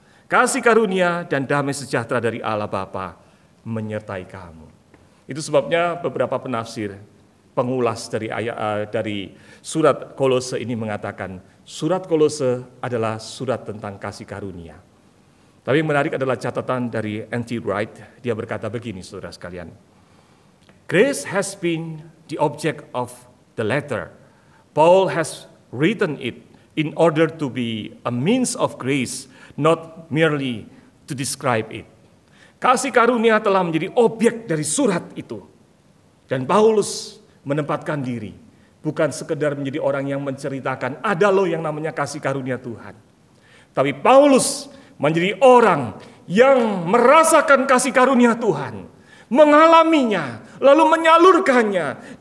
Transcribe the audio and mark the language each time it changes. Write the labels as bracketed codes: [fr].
[id] kasih karunia dan damai sejahtera dari Allah Bapa menyertai kamu. Itu sebabnya beberapa penafsir, pengulas dari surat Kolose ini mengatakan, surat Kolose adalah surat tentang kasih karunia. Tapi yang menarik adalah catatan dari N.T. Wright. Dia berkata begini, saudara sekalian. [en] Grace has been the object of the letter. Paul has written it in order to be a means of grace, not merely to describe it. [id] Kasih karunia telah menjadi objek dari surat itu. Dan Paulus menempatkan diri, bukan sekedar menjadi orang yang menceritakan, ada loh yang namanya kasih karunia Tuhan. Tapi Paulus menjadi orang yang merasakan kasih karunia Tuhan, mengalaminya, lalu menyalurkannya.